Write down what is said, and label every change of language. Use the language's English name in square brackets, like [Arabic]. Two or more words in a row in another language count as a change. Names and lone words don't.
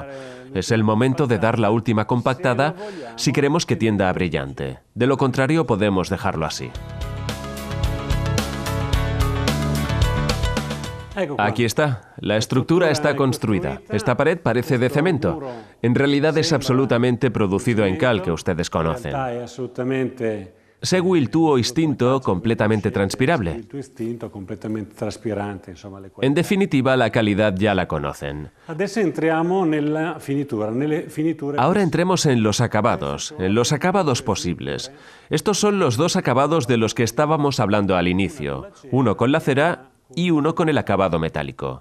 [Spanish] Es el momento de dar la última compactada si queremos que tienda a brillante. De lo contrario, podemos dejarlo así. Aquí está. La estructura está construida. Esta pared parece de cemento. En realidad es absolutamente producido en cal, que ustedes conocen. Seguil Tuo Istinto completamente transpirable. En definitiva, la calidad ya la conocen. Ahora entremos en los acabados posibles. Estos son los dos acabados de los que estábamos hablando al inicio, uno con la cera y uno con el acabado metálico.